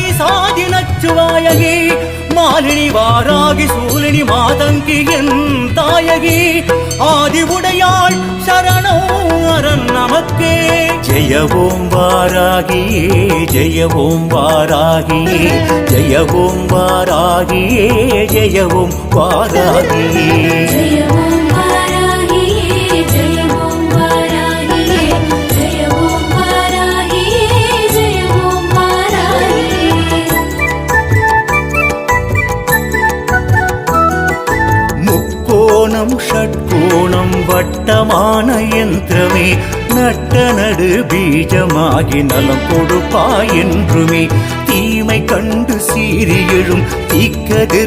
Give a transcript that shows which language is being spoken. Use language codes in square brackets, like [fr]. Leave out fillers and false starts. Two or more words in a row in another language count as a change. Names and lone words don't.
[ta] சாதி நச்சுவாயகி மாலினி வாராகி சூலினி மாதங்கி என் தாயகி ஆதி உடையாள் சரணம் அரண் நமக்கே [sa] जय ओम वाराहिये जय ओम वाराहिये जय ओम वाराहिये जय ओम वाराहिये जय ओम वारागिये जय ओम वारागिये जय ओम वारागिये जय ओम वारागिये [ta] முக்கோணம் ஷட்கோணம் வட்டமான யந்திரமே நட்ட நடு பீஜமாகி நலம் கொடுப்பாய் என்றுமே தீமை கண்டு சீறி எழும் தீக்கதிர்